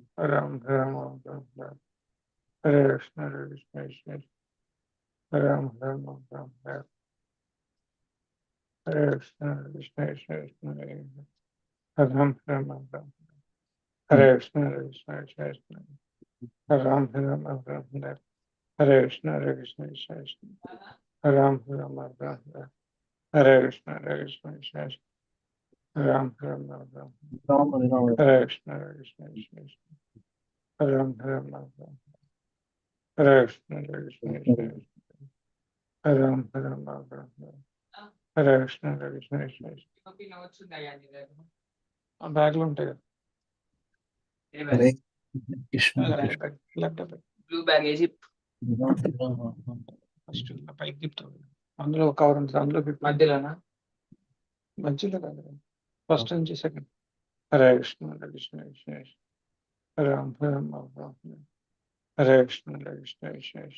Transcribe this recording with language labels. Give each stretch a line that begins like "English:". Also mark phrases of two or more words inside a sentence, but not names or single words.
Sanskrit: Ram Hare Krishna, Hare Krishna, Ram Hare Krishna, Krishna Ram Hare Krishna, Hare Krishna, Ram Hare Krishna, Hare Krishna, Ram Hare Krishna, Hare Krishna, Ram Ram, Hare Ram. Hare Krishna, Hare Krishna, Ram Hare Krishna, Hare Krishna, Ram Hare Krishna, Hare Krishna,
Telugu: బ్యాగ్ లో ఉంటాయి కదా
Sanskrit: Hare Krishna, Krishna.
Telugu: ల్యాప్టాప్ బ్లూ బ్యాగ్ వేసి ఫస్ట్ పైకి తిప్పుతాం అందులో ఒక కవర్ ఉంటుంది అందులో మధ్యలోనా మధ్యలో కాదు ఫస్ట్ నుంచి సెకండ్
Sanskrit: హరే కృష్ణ హరే కృష్ణ కృష్ణ కృష్ణ రామ్ రామ్ హరే కృష్ణ హరే కృష్ణ కృష్ణ కృష్ణ